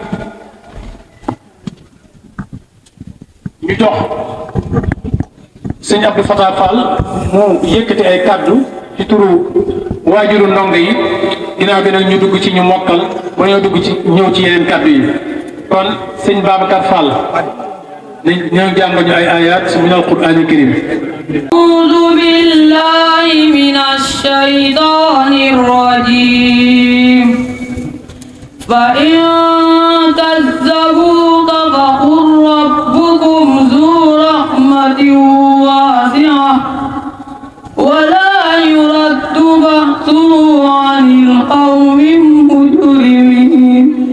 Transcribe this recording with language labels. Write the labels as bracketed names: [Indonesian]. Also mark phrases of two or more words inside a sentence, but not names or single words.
[Wolof] jox sëñ Abdou Fatah Fall mu yëkkati ay kaddu ci turu waajuru ndongo yi ginnaaw gi nag ñu dugg ci ñu mokkal ba ñoo dugg ci ñëw ci yeneen kaddu yi kon sëñ Babacar Fall ñoo jàng ñu ay ayat [Arabic] من القرآن الكريم أعوذ بالله من الشيطان الرجيم فإن كذبوك فقل ربكم ذو رحمة واسعة ولا يرد بأسه عن القوم المجرمين